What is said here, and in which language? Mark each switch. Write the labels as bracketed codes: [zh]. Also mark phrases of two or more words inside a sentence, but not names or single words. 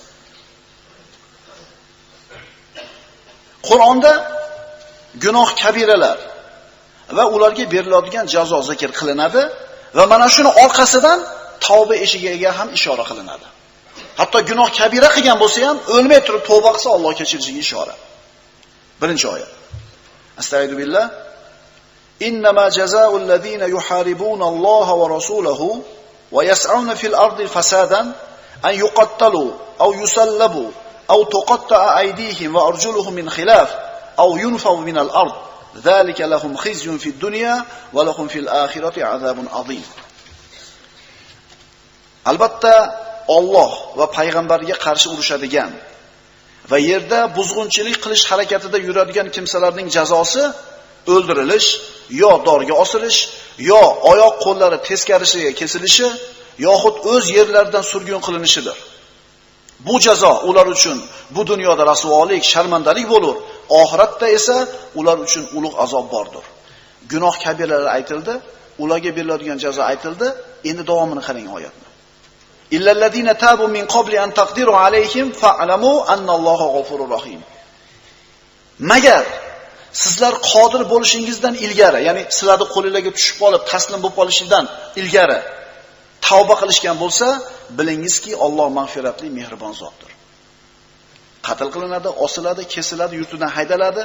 [uz] Qur'onda gunoh kabiralar va ularga beriladigan jazo zikr qilinadi va mana shuni orqasidan tavba eshigiga ham ishora qilinadi. Hatto gunoh kabira qilgan bo'lsa ham o'lmay turib tavba qilsa Alloh kechirishiga ishora. Birinchi oyat. [ar] أستغفر الله. إنما جزاء الذين يحاربون الله ورسوله ويسعون في الأرض فسادا أن يقتلوا أو يصلبوا أو تقطع أيديهم وأرجلهم من خلاف أو ينفوا من الأرض. ذلك لهم خزي في الدنيا ولهم في الآخرة عذاب عظيم. [uz] Albatta Alloh va payg'ambariga qarshi urushadigan va yerda buzg'unchilik qilish harakatida yuradigan kimsalarning jazosi o'ldirilish, yo dorga osilish, yo oyoq qo'llari teskarisiga kesilishi, yoxud o'z yerlaridan surgun qilinishidir. Bu jazo ular uchun bu dunyoda rasvolik, sharmandalik bo'lur, oxiratda esa ular uchun ulug' azob bordir. Gunoh kabiralari aytildi, ularga beriladigan jazo aytildi. Endi davomini qarang oyatni. [ar] إلا الذين تابوا من قبل أن تقدروا عليهم فاعلموا أن الله غفور رحيم. [uz] Magar sizlar qodir bo'lishingizdan ilgari, ya'ni sizlarning qo'lingizga tushib qolib taslim bo'lib qolishingizdan ilgari tavba qilishgan bo'lsa, bilingizki, Alloh mag'firatli, mehribon zotdir. Qatl qilinadi, osiladi, kesiladi, yurtidan haydaladi.